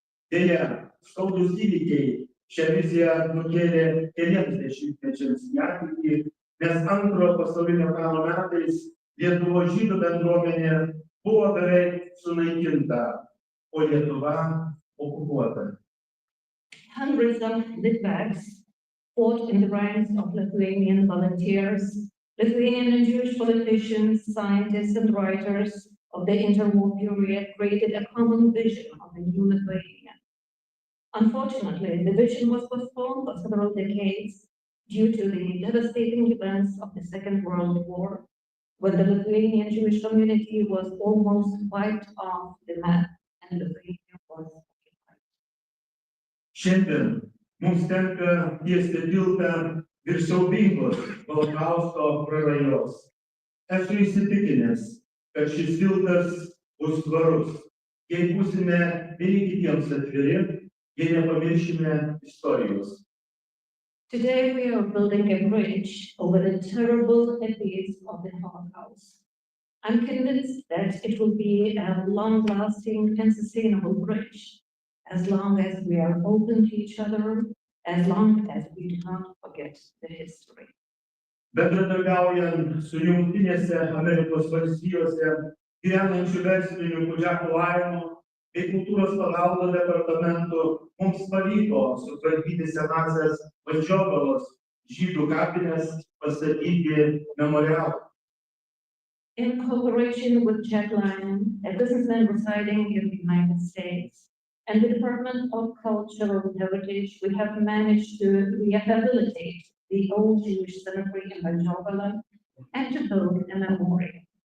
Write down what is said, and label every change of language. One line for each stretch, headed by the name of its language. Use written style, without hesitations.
Lithuanian: Deja, skaudūs įvykiai šią viziją nukėlė keliems dešimtmečiams į ateitį, nes Antrojo pasaulinio karo metais Lietuvos žydų bendruomenė buvo beveik sunaikinta, o Lietuva okupuota.
English: Hundreds of Litvaks fought in the ranks of Lithuanian volunteers, Lithuanian and Jewish politicians, scientists, and writers of the interwar period created a common vision of the new Lithuania. Unfortunately, the vision was postponed for several decades due to the devastating events of the Second World War, when the Lithuanian Jewish community was almost wiped off the map and Lithuania was occupied.
Lithuanian: Šiandien mums tenka tiesti tiltą virš siaubingos Holokausto prarajos. Esu įsitikinęs, kad šis tiltas bus tvarus, jei būsime vieni kitiems atviri, jei nepamiršime istorijos.
English: Today we are building a bridge over the terrible abyss of the Holocaust. I'm convinced that it will be a long-lasting and sustainable bridge, as long as we are open to each other, as long as we do not forget the history.
Lithuanian: Bendradarbiaujant su Jungtinėse Amerikos valstijose gyvenančių verslininkų Džeku Lainu bei kultūros paveldo departamentu mums pavyko sutvarkyti senąsias pas Žiogalos žydų kapines pastatyti memorialą.
English: In cooperation with Jack Lyon, a businessman residing in the United States, and the Department of Cultural Heritage, we have managed to rehabilitate the old Jewish cemetery in Vilkija and to build a memorial.